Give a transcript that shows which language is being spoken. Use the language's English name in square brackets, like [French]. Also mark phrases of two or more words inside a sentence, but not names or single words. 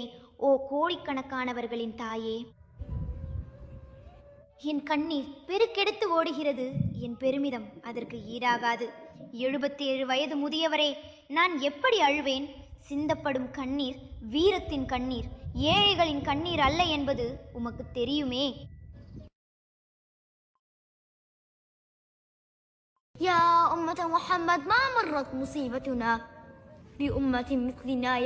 [Tamil] ஓ கோடிக்கணக்கானவர்களின் தாயே, என் கண்ணீர் பெருக்கெடுத்து ஓடுகிறது. என் பெருமிதம் அதற்கு ஈடாகாது. 77 வயது முதியவரே, நான் எப்படி அழுவேன்? சிந்தப்படும் கண்ணீர் வீரத்தின் கண்ணீர், ஏழைகளின் கண்ணீர் அல்ல என்பது உமக்கு தெரியுமே. [Arabic] يا أمة محمد، ما مرت مصيبتنا بأمة مثلنا.